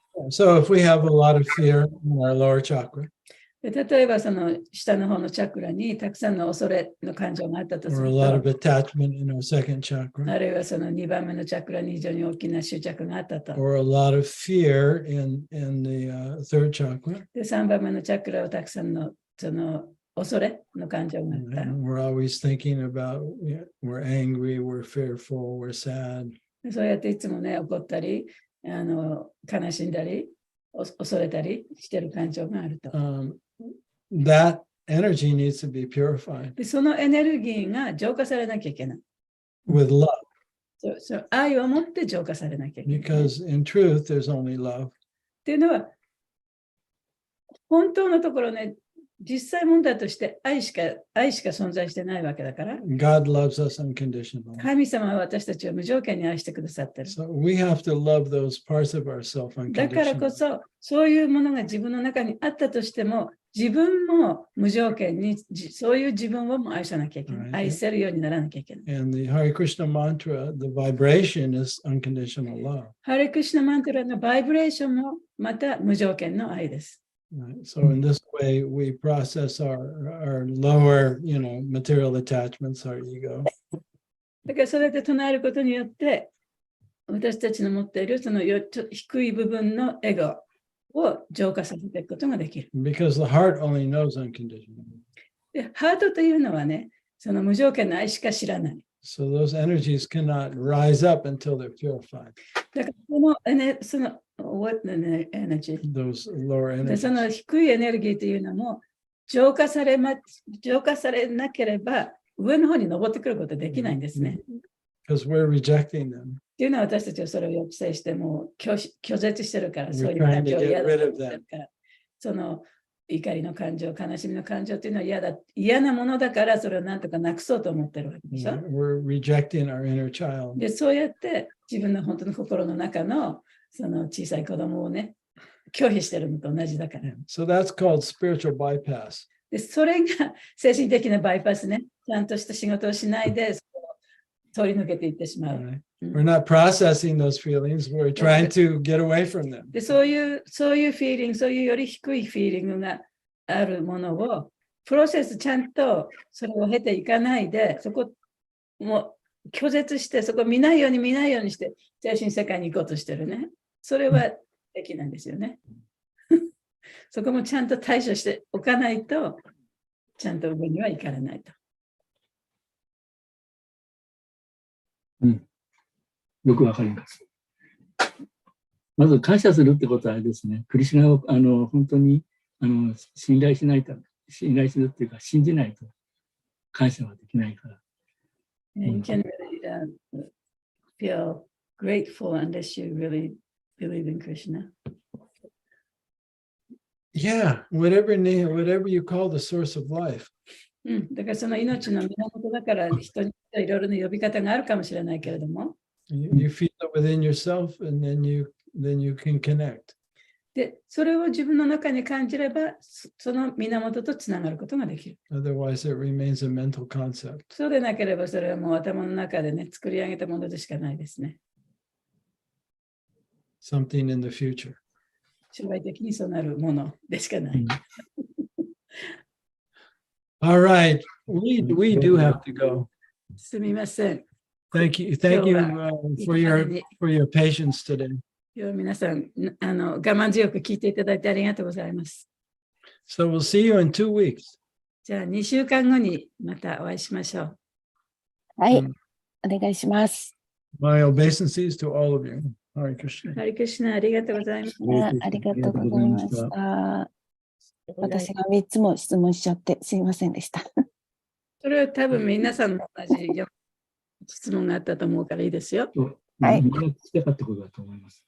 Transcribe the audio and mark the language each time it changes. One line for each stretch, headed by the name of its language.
English: So if we have a lot of fear in our lower chakra,
Japanese: で例えばその下の方のチャクラにたくさんの恐れの感情があったとす
English: or
Japanese: る
English: a lot of
Japanese: と、
English: attachment in our second chakra,
Japanese: あるいはその2番目のチャクラに非常に大きな執着があったと。
English: or a lot of fear in the third chakra,
Japanese: で3番目のチャクラはたくさんのその恐れの感情があった。
English: and we're always thinking about, we're angry, we're fearful, we're sad.
Japanese: でそうやっていつもね、怒ったり、悲しんだり、恐れたりしてる感情があると。
English: That energy needs to be purified
Japanese: でそのエネルギーが浄化されなきゃいけない。
English: with love,
Japanese: そう愛を持って浄化されなきゃいけない。
English: because in truth, there's only love.
Japanese: っていうのは、本当のところね、実際問題として愛しか存在してないわけだから、
English: God loves us unconditionally.
Japanese: 神様は私たちを無条件に愛してくださってる。
English: So we have to love those parts of ourselves
Japanese: だからこ
English: unconditionally.
Japanese: そ、そういうものが自分の中にあったとしても、自分も無条件に、そういう自分をも愛さなきゃいけない。
English: Right.
Japanese: 愛せるようにならなきゃいけない。
English: And the Hare Krishna mantra, the vibration is unconditional love.
Japanese: ハレクシナマントラのバイブレーションもまた無条件の愛です。
English: Right? So in this way, we process our lower, material attachments, our ego.
Japanese: だからそれで唱えることによって、私たちの持っているその低い部分のエゴを浄化させていくことができる。
English: Because the heart only knows unconditional.
Japanese: で、ハートというのはね、その無条件の愛しか知らない。
English: So those energies cannot rise up until they're purified.
Japanese: だからその
English: what the energy? Those lower
Japanese: で
English: energies.
Japanese: その低いエネルギーというのも浄化されなければ上の方に登ってくることできないんですね。
English: Because we're rejecting them.
Japanese: っていうのは私たちはそれを抑制しても拒絶してるから、
English: We're
Japanese: そういう感情を嫌だと思ってるから、その怒りの感情、悲しみの感情っていうのは嫌なものだから、それをなんとかなくそうと思ってるわけでしょ。
English: We're rejecting our inner child.
Japanese: で、そうやって自分の本当の心の中のその小さい子供をね、拒否してるのと同じだから。
English: So that's called spiritual bypass.
Japanese: で、それが精神的なバイパスね。ちゃんとした仕事をしないで、通り抜けていってしまう。
English: Right? We're not processing those feelings. We're trying to get away from them.
Japanese: で、そういうフィーリング、そういうより低いフィーリングがあるものを、プロセスちゃんとそれを経ていかないで、そこも拒絶して、そこ見ないようにして、精神世界に行こうとしてるね。それはできないんですよね。そこもちゃんと対処しておかないと、ちゃんと上には行かれないと。よくわかります。まず感謝するってことはあれですね。クリシュナを本当に信頼するっていうか信じないと感謝はできないから。
English: You can really feel grateful unless you really believe in Krishna. Yeah, whatever you call the source of life.
Japanese: だからその命の源だから人にいろいろな呼び方があるかもしれないけれども。
English: You feel it within yourself and then you can connect.
Japanese: で、それを自分の中に感じれば、その源とつながることができる。
English: Otherwise, it remains a mental concept.
Japanese: そうでなければ、それはもう頭の中でね、作り上げたものでしかないですね。
English: Something in the future.
Japanese: 将来的にそうなるものでしかない。
English: All right, we do have to go.
Japanese: すみません。
English: Thank you for your patience today.
Japanese: 今日皆さん我慢強く聞いていただいてありがとうございます。
English: So we'll see you in 2 weeks.
Japanese: じゃあ2週間後にまたお会いしましょう。はい、お願いします。
English: My obeisances to all of you. Hare Krishna.
Japanese: ハリクリシュナありがとうございます。ありがとうございました。私が3つも質問しちゃってすいませんでした。それは多分皆さんも同じ質問があったと思うからいいですよ。はい。みんな聞きたかったことだと思います。